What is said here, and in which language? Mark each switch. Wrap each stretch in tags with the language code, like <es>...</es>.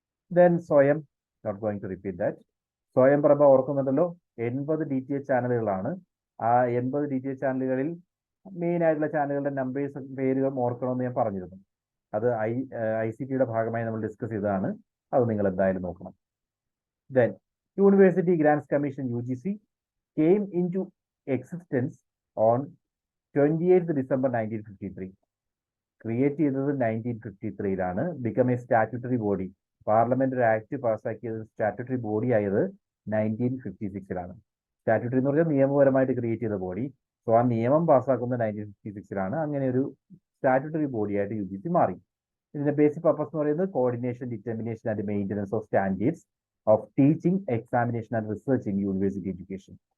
<ml>Then സ്വയം,</ml> <en>Not going to repeat that.</en> <ml>സ്വയം പ്രഭ ഓർക്കുന്നുണ്ടല്ലോ, 80 DTH ചാനലുകളാണ്. ആ 80 DTH ചാനലുകളിൽ മെയിൻ ആയിട്ടുള്ള ചാനലുകളുടെ നമ്പേഴ്സ് പേരുകൾ ഓർക്കണമെന്ന് ഞാൻ പറഞ്ഞിരുന്നു. അത് ICTയുടെ ഭാഗമായി നമ്മൾ ഡിസ്കസ് ചെയ്തതാണ്. അത് നിങ്ങൾ എന്തായാലും നോക്കണം.</ml> <en>Then university grants commission UGC came into existence on 28th December 1953.</en> <ml>Create ചെയ്തത് 1953-ലാണ്.</ml> <en>Become a statutory body.</en> <ml>Parliament ഒരു ആക്ട് പാസ്സാക്കിയത് സ്റ്റാറ്റ്യൂട്ടറി ബോഡി ആയത് 1956-ലാണ്. സ്റ്റാറ്റ്യൂട്ടറി എന്ന് പറഞ്ഞാൽ നിയമപരമായിട്ട് ക്രിയേറ്റ് ചെയ്ത ബോഡി. സോ ആ നിയമം പാസ്സാക്കുന്നത് 1956-ലാണ്. അങ്ങനെ ഒരു സ്റ്റാറ്റ്യൂട്ടറി ബോഡി ആയിട്ട് UGC മാറി. ഇതിന്റെ ബേസിക് പർപ്പസ് എന്ന് പറയുന്നത്</ml> <en>Coordination, determination and maintenance of standards of teaching, examination and research in university education.</en>